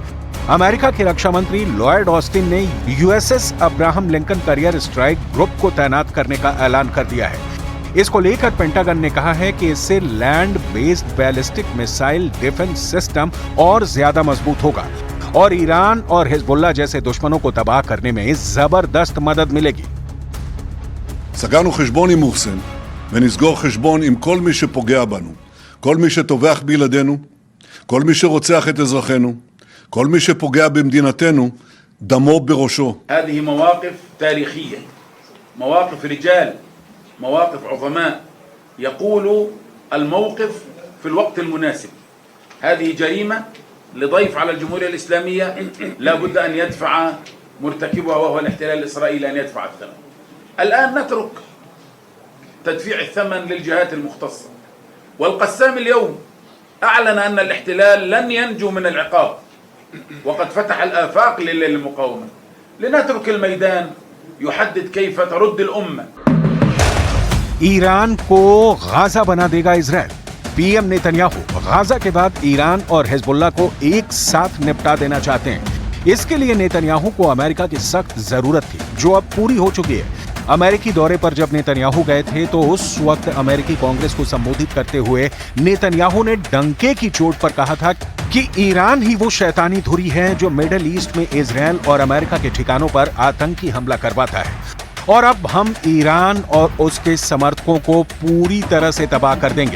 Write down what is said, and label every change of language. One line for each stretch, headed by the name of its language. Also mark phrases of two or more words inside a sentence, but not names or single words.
Hindi: अमेरिका के रक्षा मंत्री लॉयड ऑस्टिन ने यूएसएस अब्राहम लिंकन करियर स्ट्राइक ग्रुप को तैनात करने का ऐलान कर दिया है। इसको लेकर पेंटागन ने कहा है कि इससे
English: land based ballistic missile defense system
Hindi: और ज्यादा मजबूत होगा और ईरान और हिजबुल्लाह जैसे दुश्मनों को तबाह करने में जबरदस्त मदद मिलेगी।
Hebrew: סגרנו חשבון עם מוחסן ונסגור חשבון עם כל מי שפוגע בנו, כל מי שטובח בילדינו, כל מי שרוצח את אזרחינו, כל מי שפוגע במדינתנו, דמו בראשו.
Arabic: هذه مواقف تاريخية، مواقف رجال، مواقف عظماء يقولوا الموقف في الوقت المناسب. هذه جريمة لضيف على الجمهورية الإسلامية لا بد أن يدفع مرتكبها وهو الاحتلال الإسرائيلي أن يدفع الثمن. الآن نترك تدفيع الثمن للجهات المختصة، والقسام اليوم أعلن أن الاحتلال لن ينجو من العقاب وقد فتح الآفاق للمقاومة. لنترك الميدان يحدد كيف ترد الأمة.
Hindi: ईरान को गाजा बना देगा इजराइल। पीएम नेतन्याहू गाजा के बाद ईरान और हिजबुल्लाह को एक साथ निपटा देना चाहते हैं। इसके लिए नेतन्याहू को अमेरिका की सख्त जरूरत थी, जो अब पूरी हो चुकी है। अमेरिकी दौरे पर जब नेतन्याहू गए थे तो उस वक्त अमेरिकी कांग्रेस को संबोधित करते हुए नेतन्याहू ने डंके की चोट पर कहा था कि ईरान ही वो शैतानी धुरी है जो मिडिल ईस्ट में इजराइल और अमेरिका के ठिकानों पर आतंकी हमला करवाता है और अब हम ईरान और उसके समर्थकों को पूरी तरह से तबाह कर देंगे।